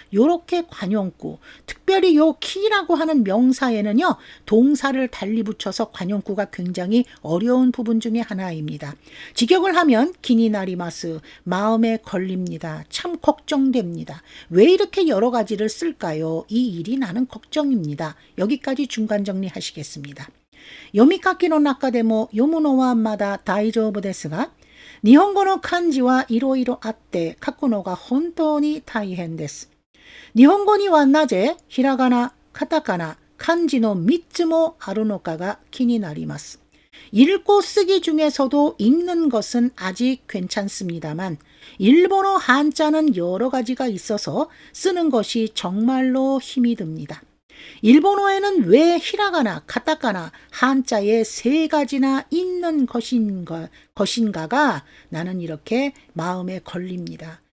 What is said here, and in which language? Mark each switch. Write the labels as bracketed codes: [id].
[ko] 요렇게 관용구 특별히 요 키라고 하는 명사에는요 동사를 달리 붙여서 관용구가 굉장히 어려운 부분 중에 하나입니다. 직역을 하면 기니 나리마스 마음에 걸립니다. 참 걱정됩니다. 왜 이렇게 여러 가지를 쓸까요? 이 일이 나는 걱정입니다. 여기까지 중간 정리하시겠습니다. [ja] 読み書きの中でも読むのはまだ大丈夫ですが、日本語の漢字はいろいろあって書くのが本当に大変です。日本語にはなぜひらがな、カタカナ、漢字の3つもあるのかが気になります。 [ko] 읽고 쓰기 중에서도 읽는 것은 아직 괜찮습니다만 일본어 한자는 여러 가지가 있어서 쓰는 것이 정말로 힘이 듭니다. 일본어에는 왜 히라가나, 카타카나, 한자에 3가지나 있는 것인가가 나는 이렇게 마음에 걸립니다.